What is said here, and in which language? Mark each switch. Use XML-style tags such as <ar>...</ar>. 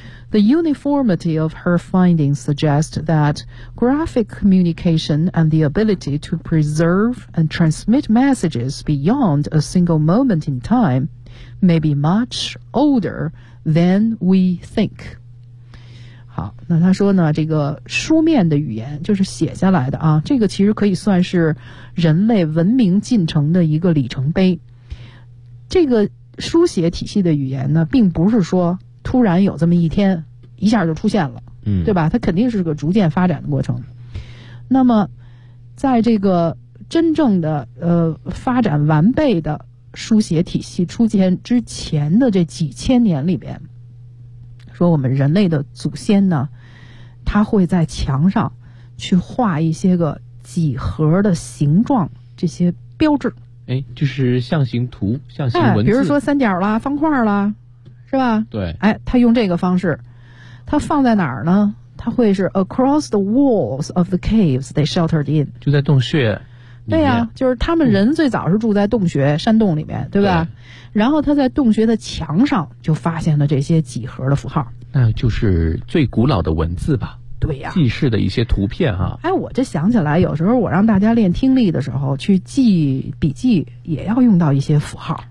<en>The uniformity of her findings suggest that graphic communication and the ability to preserve and transmit messages beyond a single moment in time may be much older than we think.</en> <zh>好，那他说呢，这个书面的语言就是写下来的啊，这个其实可以算是人类文明进程的一个里程碑。这个书写体系的语言呢，并不是说突然有这么一天一下就出现了，对吧？它肯定是个逐渐发展的过程。那么在这个真正的发展完备的书写体系出现之前的这几千年里边，说我们人类的祖先呢，他会在墙上去画一些个几何的形状，这些标志，哎，就是象形图、象形文字、比如说三角啦、方块啦，是吧？对，哎，他用这个方式，它放在哪儿呢？它会是</zh> <en>across the walls of the caves they sheltered in，</en> <zh>就在洞穴里面。对呀、就是他们人最早是住在洞穴、山洞里面，对吧？对。然后他在洞穴的墙上就发现了这些几何的符号，那就是最古老的文字吧？对呀、记事的一些图片啊。哎，我这想起来，有时候我让大家练听力的时候去记笔记，也要用到一些符号。</zh>